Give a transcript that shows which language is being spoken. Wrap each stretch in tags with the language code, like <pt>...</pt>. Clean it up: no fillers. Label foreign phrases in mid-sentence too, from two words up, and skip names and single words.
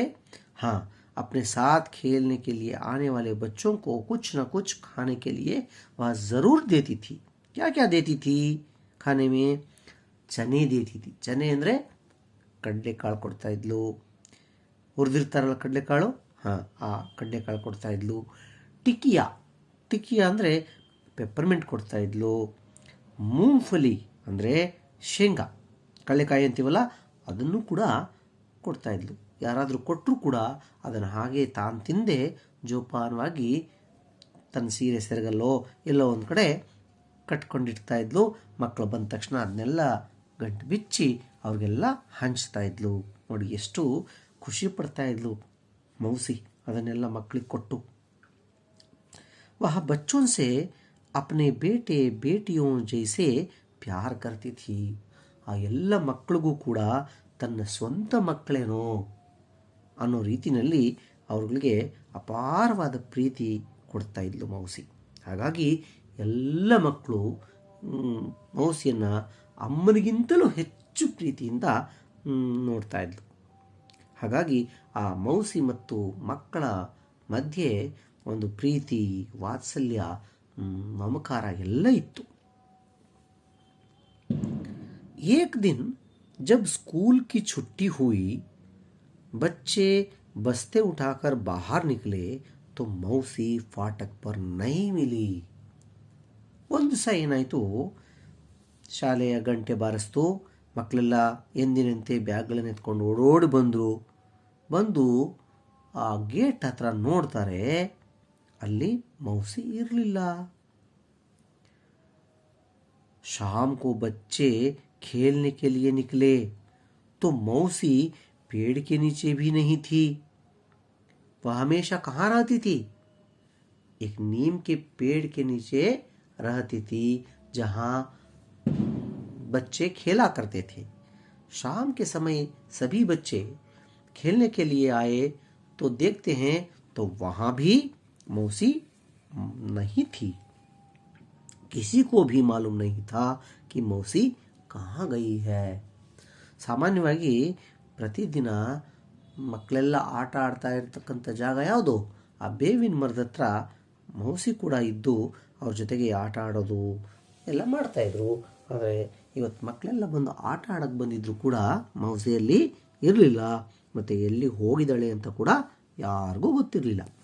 <hi>हाँ, अपने साथ खेलने के लिए आने वाले बच्चों को कुछ न कुछ खाने के लिए वह ज़रूर देती थी. क्या क्या देती थी खाने में? चने देती थी.</hi> <kn>चने ಅಂದರೆ ಕಡಲೆಕಾಳು ಕೊಡ್ತಾ ಇದ್ಲು. ಹುರಿದಿರ್ತಾರಲ್ಲ ಕಡಲೆಕಾಳು, ಹಾಂ, ಆ ಕಡಲೆಕಾಳು ಕೊಡ್ತಾ ಇದ್ಲು. ಟಿಕಿಯಾ ಅಂದರೆ ಪೆಪ್ಪರ್ಮೆಂಟ್ ಕೊಡ್ತಾ ಇದ್ಲು. ಮೂಂಗ್ಫಲಿ ಅಂದರೆ ಶೇಂಗಾ, ಕಡಲೆಕಾಯಿ ಅಂತೀವಲ್ಲ ಅದನ್ನು ಕೂಡ ಕೊಡ್ತಾ ಇದ್ಲು. ಯಾರಾದರೂ ಕೊಟ್ಟರೂ ಕೂಡ ಅದನ್ನು ಹಾಗೆ ತಾನು ತಿಂದೆ ಜೋಪಾನವಾಗಿ ತನ್ನ ಸೀರೆ ಸೆರಗಲ್ಲೋ ಎಲ್ಲೋ ಒಂದು ಕಡೆ ಕಟ್ಕೊಂಡಿರ್ತಾ ಇದ್ಲು. ಮಕ್ಕಳು ಬಂದ ತಕ್ಷಣ ಅದನ್ನೆಲ್ಲ ಗಂಟು ಬಿಚ್ಚಿ ಅವ್ರಿಗೆಲ್ಲ ಹಂಚ್ತಾ ಇದ್ಲು. ನೋಡಿ ಎಷ್ಟು ಖುಷಿ ಪಡ್ತಾ ಇದ್ಲು ಮೌಸಿ ಅದನ್ನೆಲ್ಲ ಮಕ್ಕಳಿಗೆ ಕೊಟ್ಟು.</kn> <hi>ವಹ ಬಚ್ಚೋं से अपने बेटे बेटियों जैसे प्यार करती थी.</hi> <kn>ಆ ಎಲ್ಲ ಮಕ್ಕಳಿಗೂ ಕೂಡ ತನ್ನ ಸ್ವಂತ ಮಕ್ಕಳೇನೋ ಅನ್ನೋ ರೀತಿಯಲ್ಲಿ ಅವ್ರಿಗೆ ಅಪಾರವಾದ ಪ್ರೀತಿ ಕೊಡ್ತಾ ಇದ್ಲು ಮೌಸಿ. ಹಾಗಾಗಿ ಎಲ್ಲ ಮಕ್ಕಳು ಮೌಸಿಯನ್ನು ಅಮ್ಮನಿಗಿಂತಲೂ ಹೆಚ್ಚು ಪ್ರೀತಿಯಿಂದ ನೋಡ್ತಾ ಇದ್ಲು. ಹಾಗಾಗಿ ಆ ಮೌಸಿ ಮತ್ತು ಮಕ್ಕಳ ಮಧ್ಯೆ ಒಂದು ಪ್ರೀತಿ, ವಾತ್ಸಲ್ಯ, ಮಮಕಾರ ಎಲ್ಲ ಇತ್ತು.</kn> <hi>एक दिन जब स्कूल की छुट्टी हुई, बच्चे बस्ते उठाकर बाहर निकले तो मौसी फाटक पर नहीं मिली.</hi> <kn>ಒಂದು ದಿವಸ ಏನಾಯಿತು, ಶಾಲೆಯ ಗಂಟೆ ಬಾರಿಸ್ತು. ಮಕ್ಕಳೆಲ್ಲ ಎಂದಿನಂತೆ ಬ್ಯಾಗ್ಗಳನ್ನು ಎತ್ಕೊಂಡು ಓಡೋಡಿ ಬಂದು ಆ ಗೇಟ್ ಹತ್ರ ನೋಡ್ತಾರೆ, ಅಲ್ಲಿ ಮೌಸಿ ಇರಲಿಲ್ಲ.</kn> <hi>शाम को बच्चे खेलने के लिए निकले तो मौसी पेड़ के नीचे भी नहीं थी. वह हमेशा कहाँ रहती थी? एक नीम के पेड़ के नीचे रहती थी, जहाँ बच्चे खेला करते थे. शाम के समय सभी बच्चे खेलने के लिए आए तो देखते हैं तो वहाँ भी मौसी नहीं थी. किसी को भी मालूम नहीं था कि मौसी कहाँ गई है.</hi> <kn>ಸಾಮಾನ್ಯವಾಗಿ ಪ್ರತಿದಿನ ಮಕ್ಕಳೆಲ್ಲ ಆಟ ಆಡ್ತಾ ಇರ್ತಕ್ಕಂಥ ಜಾಗ ಯಾವುದು? ಆ ಬೇವಿನ ಮರದ ಹತ್ರ ಮೌಸಿ ಕೂಡ ಇದ್ದು ಅವ್ರ ಜೊತೆಗೆ ಆಟ ಆಡೋದು ಎಲ್ಲ ಮಾಡ್ತಾಯಿದ್ರು. ಆದರೆ ಇವತ್ತು ಮಕ್ಕಳೆಲ್ಲ ಬಂದು ಆಟ ಆಡೋಕ್ಕೆ ಬಂದಿದ್ರು ಕೂಡ ಮೌಸಿಯಲ್ಲಿ ಇರಲಿಲ್ಲ, ಮತ್ತು ಎಲ್ಲಿ ಹೋಗಿದ್ದಾಳೆ ಅಂತ ಕೂಡ ಯಾರಿಗೂ ಗೊತ್ತಿರಲಿಲ್ಲ.</kn>